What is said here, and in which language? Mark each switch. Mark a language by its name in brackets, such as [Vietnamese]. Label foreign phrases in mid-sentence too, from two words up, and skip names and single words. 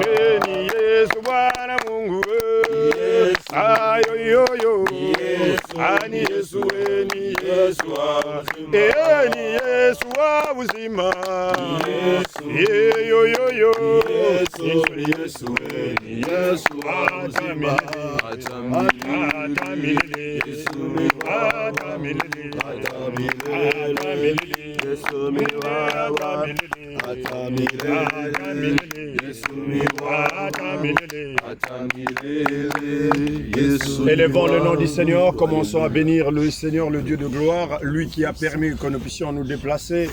[Swahili] ni Yesu Bwana Mungu ayo yo yo ni Yesu ni Yesu Yesu azima, ni Yesu wa uzima Yo yo yo. Yesu uzima. Atamilele. Yesu [French] Élevons le nom du Seigneur, commençons à bénir le Seigneur, le Dieu de gloire, lui qui a permis que nous puissions nous déplacer.